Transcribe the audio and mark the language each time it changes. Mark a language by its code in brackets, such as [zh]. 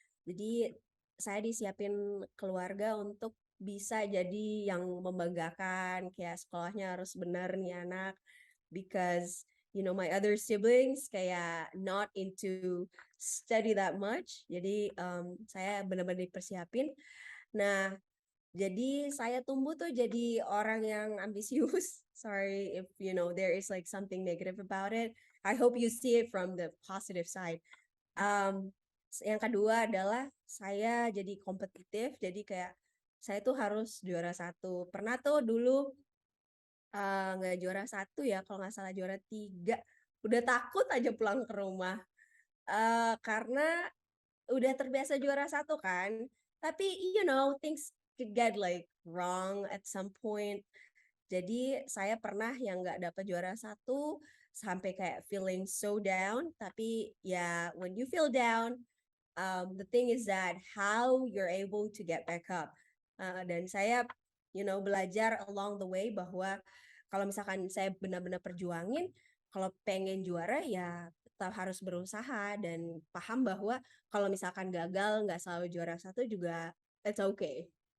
[id] Jadi saya disiapin keluarga untuk bisa jadi yang membanggakan, kayak sekolahnya harus benar nih anak, [en] because my other siblings [id] kayak [en] not into study that much. [id] Jadi, saya benar-benar dipersiapin. Nah, jadi saya tumbuh tuh jadi orang yang ambisius. [en] Sorry if there is like something negative about it. I hope you see it from the positive side. [id] Um, yang kedua adalah saya jadi kompetitif. Jadi kayak saya tuh harus juara satu. Pernah tuh dulu nggak juara satu ya, kalau nggak salah juara tiga. Udah takut aja pulang ke rumah. Karena udah terbiasa juara satu kan, tapi [en] things could get like wrong at some point. [id] Jadi saya pernah yang nggak dapat juara satu sampai kayak [en] feeling so down. [id] Tapi ya [en] when you feel down, the thing is that how you're able to get back up. [id] Dan saya, belajar [en] along the way [id] bahwa kalau misalkan saya benar-benar perjuangin, kalau pengen juara ya tetap harus berusaha dan paham bahwa kalau misalkan gagal nggak selalu juara satu juga [en] it's okay.